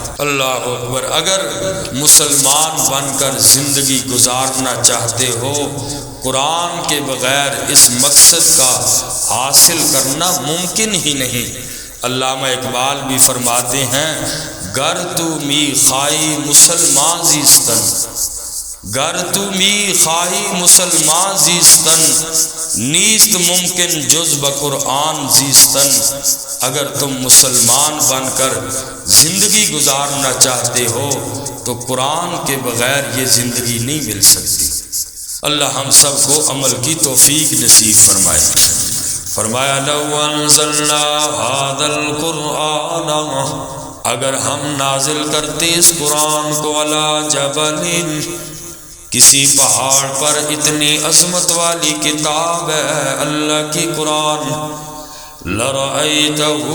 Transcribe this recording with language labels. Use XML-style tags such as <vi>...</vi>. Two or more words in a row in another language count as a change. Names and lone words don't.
<ar>اللہ اکبر۔</ar> <ur>اگر مسلمان بن کر زندگی گزارنا چاہتے ہو، قرآن کے بغیر اس مقصد کا حاصل کرنا ممکن ہی نہیں۔ علامہ اقبال بھی فرماتے ہیں</ur> <fa>گر تو می خواہی مسلمان زیستن، گر تو می خواہی مسلمان زیستن، نیست ممکن جز بقرآن زیستن۔</fa> <ur>اگر تم مسلمان بن کر زندگی گزارنا چاہتے ہو تو قرآن کے بغیر یہ زندگی نہیں مل سکتی۔ اللہ ہم سب کو عمل کی توفیق نصیب فرمائے۔ فرمایا</ur> <ar>لو انزلنا ھذا القرآن،</ar> <ur>اگر ہم نازل کرتے اس قرآن کو</ur> <ar>علی جبل،</ar> <ur>کسی پہاڑ پر، اتنی عظمت والی کتاب ہے اللہ کی قرآن، لرأیتہ،</ur>